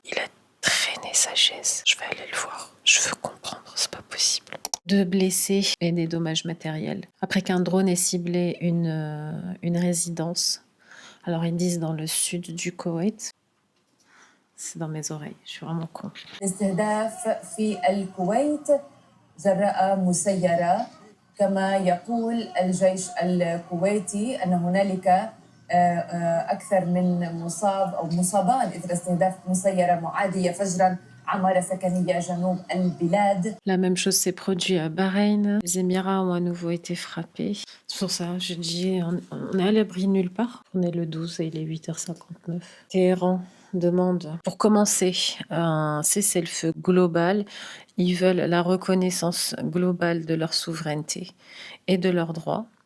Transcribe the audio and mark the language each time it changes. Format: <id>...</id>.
<fr>Il a traîné sa chaise. Je vais aller le voir. Je veux comprendre, c'est pas possible. 2 blessés et des dommages matériels. Après qu'un drone ait ciblé une résidence. Alors ils disent dans le sud du Koweït. C'est dans mes oreilles, je suis vraiment con.</fr> <ar>استهداف في الكويت جراء مسيرة كما يقول الجيش الكويتي أن هنالك أكثر من مصاب أو مصابان إثر استهداف مسيرة معادية فجرا عمارة سكنية جنوب البلاد.</ar> <fr>La même chose s'est produit à Bahreïn. Les Émirats ont à nouveau été frappés. C'est pour ça, je dis, on est à l'abri nulle part. On est le 12 et il est 8h59. Téhéran demande, pour commencer, un cessez-le-feu global. Ils veulent la reconnaissance globale de leur souveraineté et de leurs droits.</fr>